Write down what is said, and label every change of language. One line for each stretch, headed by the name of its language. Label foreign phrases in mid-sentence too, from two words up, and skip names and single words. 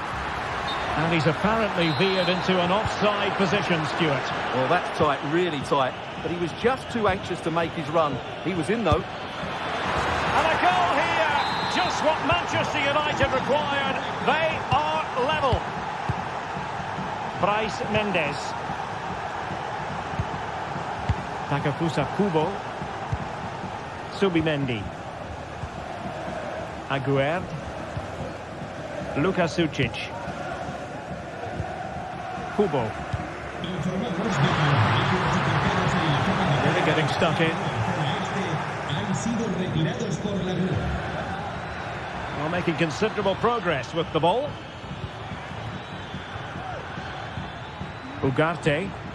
English: And he's apparently veered into an offside position, Stuart. Well, that's tight, really tight. But he was just too anxious to make his run. He was in, though. And a goal here. Just what Manchester United required. They are level. Bryce Mendes. Takafusa Kubo. Subimendi. Aguerd. Luka Sucic. Kubo. Really getting stuck in. Well, making considerable progress with the ball. Ugarte.